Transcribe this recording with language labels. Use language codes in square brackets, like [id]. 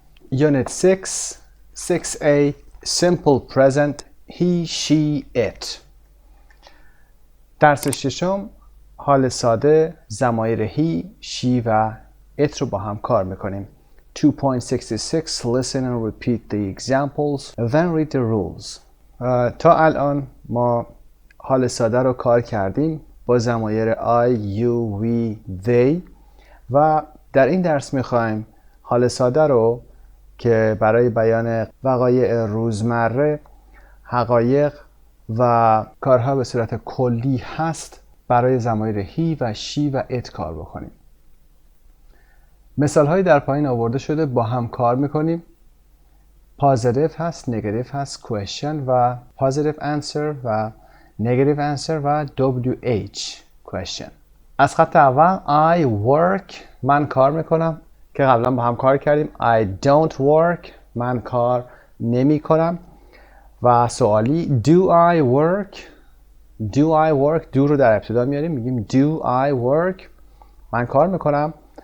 [en] Unit 6, 6A, Simple Present, he, she, it. [fa] درس ششم حال ساده، ضمایر he, she و it رو با هم کار میکنیم. [en] 2.66 Listen and repeat the examples, then read the rules. [fa] تا الان ما حال ساده رو کار کردیم با ضمایر I, you, we, they و در این درس میخوایم حال ساده رو که برای بیان وقایع روزمره، حقایق و کارها به صورت کلی هست برای ضمایر he و she و it کار بکنیم. مثال هایی در پایین آورده شده با هم کار میکنیم. positive هست، negative هست، question و positive answer و negative answer و WH question. از خط اول [en] I work، [fa] من کار میکنم که قبلا با هم کار کردیم. [en] I don't work، [fa] من کار نمی کنم. و سوالی [en] do I work، [fa] do I work، do رو در ابتدا میاریم میگیم do I work، من کار میکنم.